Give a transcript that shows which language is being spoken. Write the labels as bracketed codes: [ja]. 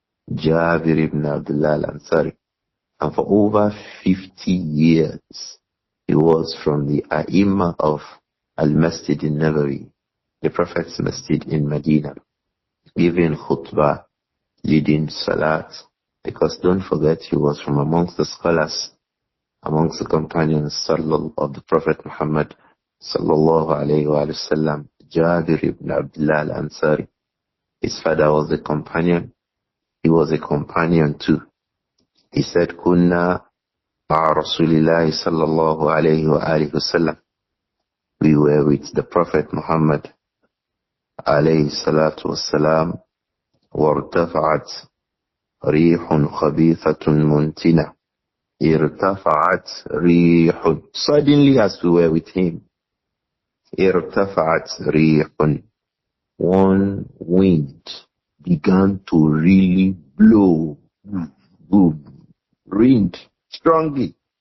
[en] Jabir ibn Abdullah al-Ansari. And for over 50 years, he was from the A'imma of Al-Masjid al-Nabawi, the Prophet's Masjid in Medina, giving khutbah, leading salat, because don't forget he was from amongst the scholars, amongst the companions of the Prophet Muhammad sallallahu alayhi wa sallam, Jabir ibn Abdullah al-Ansari. His father was a companion. He was a companion too. He said, [ar] Kunna مع رسول الله صلى الله عليه وآله وسلم. [en] We were with the Prophet Muhammad [ar] عليه الصلاة والسلام. وارتفعت ريح خبيثة منتنة. ارتفعت ريح. [en] Suddenly as we were with him, [ar] ارتفعت ريح. [en] One wind began to really blow. Boom. Wind. Strongly.